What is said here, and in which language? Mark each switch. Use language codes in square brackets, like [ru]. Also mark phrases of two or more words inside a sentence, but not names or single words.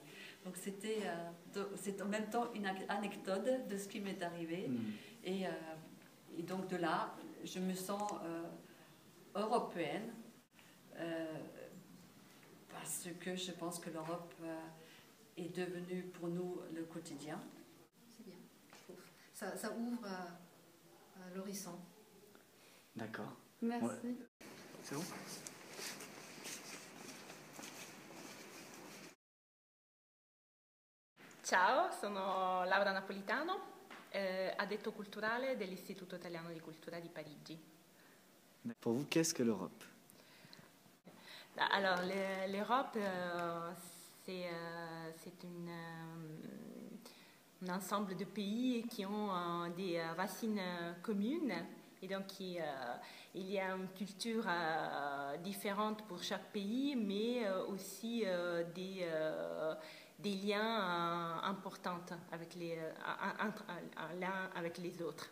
[fr] Donc c'est en même temps une anecdote de ce qui m'est arrivé, et donc de là, je me sens européenne, parce que je pense que l'Europe est devenue pour nous le quotidien. C'est bien, je trouve. Ça ouvre à l'horizon. D'accord. Merci. Ouais. C'est bon? [it] Ciao, sono Laura Napolitano, addetto culturale dell'Istituto Italiano di Cultura di Parigi. [fr] Pour vous, qu'est-ce que l'Europe? Alors, l'Europe, c'est un ensemble de pays qui ont des racines communes. Et donc, il y a une culture différente pour chaque pays, mais aussi des liens importants avec l'un avec les autres.